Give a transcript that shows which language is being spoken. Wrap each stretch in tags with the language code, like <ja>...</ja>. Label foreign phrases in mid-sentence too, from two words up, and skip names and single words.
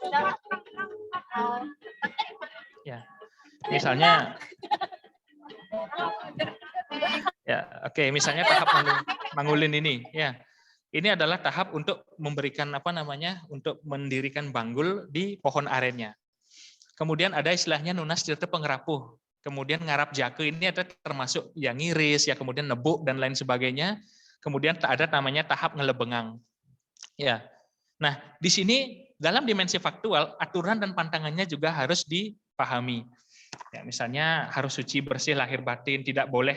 <id>Ya, misalnya, misalnya tahap mangulin ini, ya ini adalah tahap untuk memberikan untuk mendirikan banggul di pohon arennya. Kemudian ada istilahnya</id> <ban>nunas tirta pengerapuh.</ban> <id>Kemudian</id> <ban>ngarap jake</ban> <id>ini ada termasuk yang ngiris, ya kemudian nebuk dan lain sebagainya. Kemudian ada namanya tahap ngelebengang. Ya. Nah, di sini dalam dimensi faktual aturan dan pantangannya juga harus dipahami. Ya, misalnya harus suci bersih lahir batin, tidak boleh.</id>